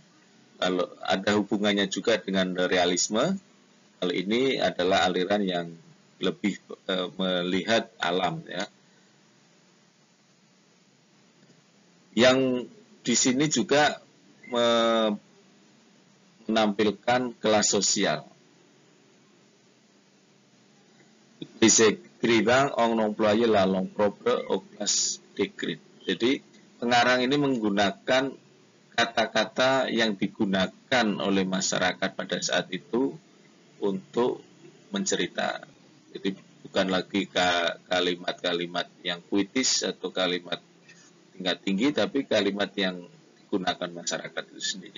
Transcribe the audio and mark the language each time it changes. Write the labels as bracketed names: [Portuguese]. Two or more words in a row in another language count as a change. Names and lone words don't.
[Indonesian] Kalau ada hubungannya juga dengan realisme, kalau ini adalah aliran yang lebih melihat alam ya. Yang di sini juga menampilkan kelas sosial. [French] Les écrivains ont employé la langue propre aux classes décrites. [Indonesian] Jadi pengarang ini menggunakan kata-kata yang digunakan oleh masyarakat pada saat itu untuk mencerita. Jadi bukan lagi kalimat-kalimat yang puitis atau kalimat tingkat tinggi, tapi kalimat yang digunakan masyarakat itu sendiri.